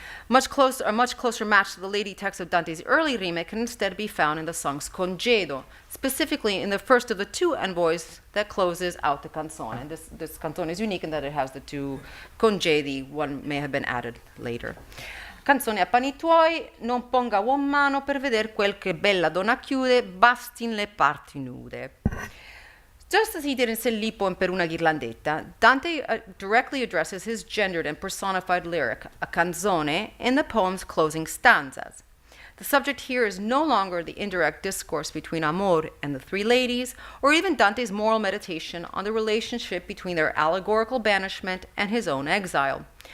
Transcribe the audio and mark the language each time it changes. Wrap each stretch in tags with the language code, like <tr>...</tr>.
<en>A much closer match to the lady text of Dante's early Rime can instead be found in the songs Congedo, specifically in the first of the two envoys that closes out the canzone. And this canzone is unique in that it has the two congedi, one may have been added later.</en> <it>Canzone a panni tuoi, non ponga uom mano per veder quel che bella donna chiude, bastin le parti nude.</it> <en>Just as he did in Filippo and Per una ghirlandetta, Dante directly addresses his gendered and personified lyric, a canzone, in the poem's closing stanzas. The subject here is no longer the indirect discourse between Amor and the three ladies, or even Dante's moral meditation on the relationship between their allegorical banishment and his own exile.</en>